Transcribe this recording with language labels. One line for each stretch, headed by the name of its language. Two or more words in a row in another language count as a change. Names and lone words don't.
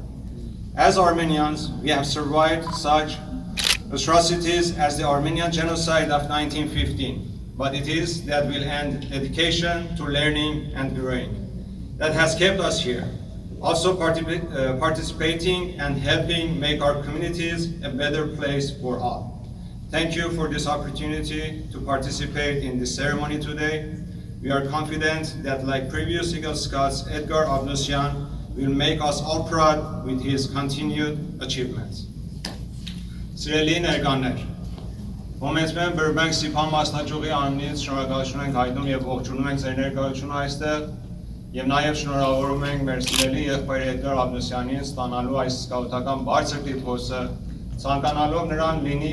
English: As Armenians, we have survived such atrocities as the Armenian genocide of 1915, but it is that will end dedication to learning and growing that has kept us here, also participating and helping make our communities a better place for all. Thank you for this opportunity to participate in this ceremony today. We are confident that, like previous Eagle Scouts, Edgar Abnoosian will make us all proud with his continued achievements.
Armenian: Սիրելի ներկաներ, Homenetmen Burbank Sipan մասնաճյուղի անունից շնորհակալություն ենք հայտնում եւ ողջունում ենք ձեր ներկայությունը այստեղ։ Եվ նաև շնորհավորում ենք մեր սիրելի եղբայր Էդգար Աբնոսյանին ստանալու այս սկաուտական բարձր տիտղոսը, ցանկանալով նրան լինի